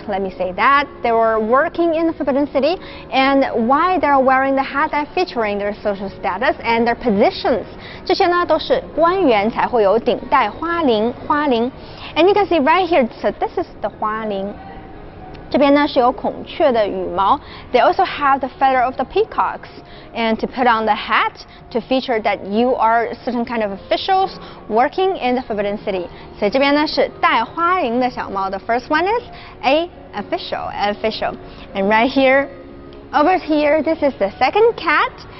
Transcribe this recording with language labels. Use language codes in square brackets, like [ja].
[en] Let me say that they were working in the Forbidden City, and why they're wearing the hat that featuring their social status and their positions. [zh] 这些呢都是官员才会有顶戴花翎，花翎. [en] And you can see right here, so this is the 花翎. [zh] 这边呢是有孔雀的羽毛. [en] They also have the feather of the peacocks, and to put on the hat to feature that you are certain kind of officials working in the Forbidden City. [zh] 所以这边呢是带花翎的小猫. [en] The first one is a official. And right here, over here, this is the second cat.